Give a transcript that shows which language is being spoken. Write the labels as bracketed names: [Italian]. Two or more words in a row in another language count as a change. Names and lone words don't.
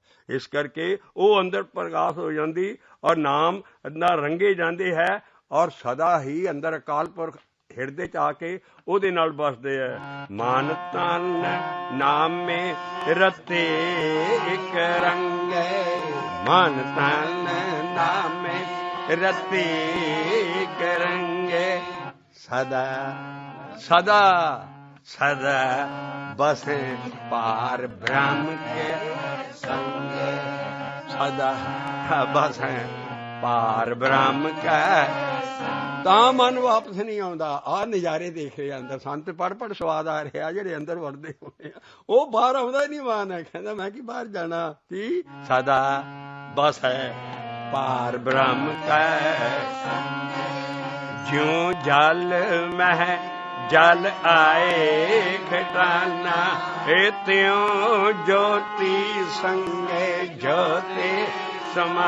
[Punjabi] ਇਸ ਕਰਕੇ ਉਹ ਅੰਦਰ ਪ੍ਰਗਾਸ ਹੋ ਜਾਂਦੀ ਔਰ ਨਾਮ ਅੰਦਰ ਰੰਗੇ ਜਾਂਦੇ ਹੈ, ਔਰ ਸਦਾ ਹੀ ਅੰਦਰ ਅਕਾਲ ਪੁਰਖ ਹਿਰਦੇ 'ਚ ਆ ਕੇ ਉਹਦੇ ਨਾਲ ਬਸਦੇ ਹੈ। ਮਨ ਤਨ ਨਾਮੇ ਰਤੇ ਇੱਕ ਰੰਗੇ, ਮਨ ਤਨ ਨਾਮੇ ਰਤੇ ਇੱਕ ਰੰਗੇ। ਸਦਾ ਸਦਾ ਸਦਾ ਬਸੇ ਪਾਰ ਬ੍ਰਹਮ ਕੇ ਸੰਗੇ, ਸਦਾ ਬਸੇ ਪਾਰ ਬ੍ਰਹਮ ਕੇ। ਤਾਂ ਮਨ ਵਾਪਸ ਨਹੀਂ ਆਉਂਦਾ। ਆਹ ਨਜ਼ਾਰੇ ਦੇਖ ਰਹੇ ਅੰਦਰ, ਸੰਤ ਪੜ੍ਹ ਸਵਾਦ ਆ ਰਿਹਾ ਜਿਹੜੇ ਅੰਦਰ ਵੜਦੇ ਹੋਏ ਆ, ਉਹ ਬਾਹਰ ਆਉਂਦਾ ਹੀ ਨਹੀਂ। ਮਨ ਹੈ ਕਹਿੰਦਾ ਮੈਂ ਕੀ ਬਾਹਰ ਜਾਣਾ। ਕੀ ਸਦਾ ਬਸ ਹੈ ਪਾਰ ਬ੍ਰਹਮ ਕੈ, ਜਿਉਂ ਜਲ ਮਹਿ ਜਲ ਆਏ ਖਟਾਨਾ, ਏ ਤਿਉ ਜੋਤੀ ਸੰਗੇ ਜੋਤੀ ਸਮਾ।